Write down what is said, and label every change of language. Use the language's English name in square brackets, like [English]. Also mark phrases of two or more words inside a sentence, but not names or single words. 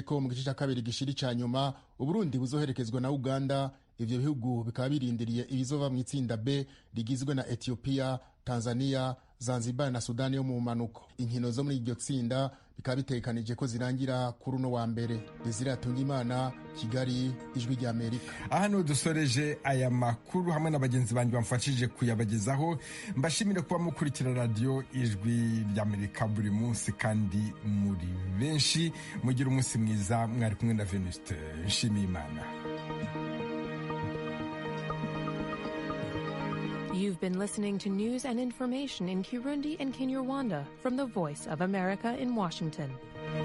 [Rundi] ko mu gice cya kabiri gishiri ca nyuma Uburundi buzoherekezwa na Uganda. Ivyo bihugu bikaba birindiriye ibizova mu itsinda B rigizwe na Ethiopia, Tanzania, Zanzibar na Sudani yo mu manuko. Inkino zo muri iryo tsinda bikaba bitekanije ko zirangira kuri uno wa mbere. Desire Atungimana, Kigali, Ijwi ry'Amerika. [Kinyarwanda] Aha niho dusoreje aya makuru hamwe na bagenzi banjye bamfashije kuyabagezaho. Mbashimire kuba mukurikira radiyo Ijwi ry'Amerika buri munsi kandi muri benshi. Mugire umunsi mwiza, mwari kumwe na Venuste Nshimiyimana. [English] You've been listening to news and information in Kirundi and Kinyarwanda from the Voice of America in Washington.